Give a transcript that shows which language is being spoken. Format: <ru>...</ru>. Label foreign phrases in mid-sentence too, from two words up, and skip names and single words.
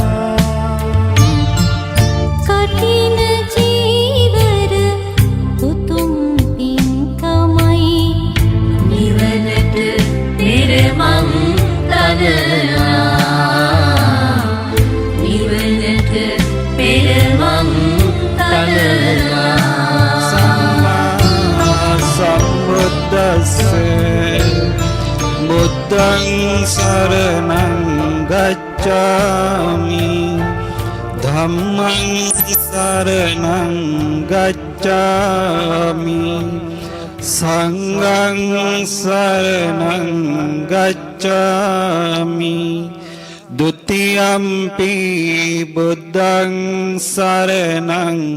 <si>කඨින චීවර උතුම් පින්කමයි නිවනට පෙරමං තනනා නිවනට පෙරමං තනනා</si> <pi>සම්මා සම්බුද්දස්සේ බුද්ධං සරණං ගච්ඡාමි ධම්මං සරණං ගච්ඡාමි සංඝං සරණං ගච්ඡාමි ဒုတိယံ පි බුද්ධං සරණං</pi>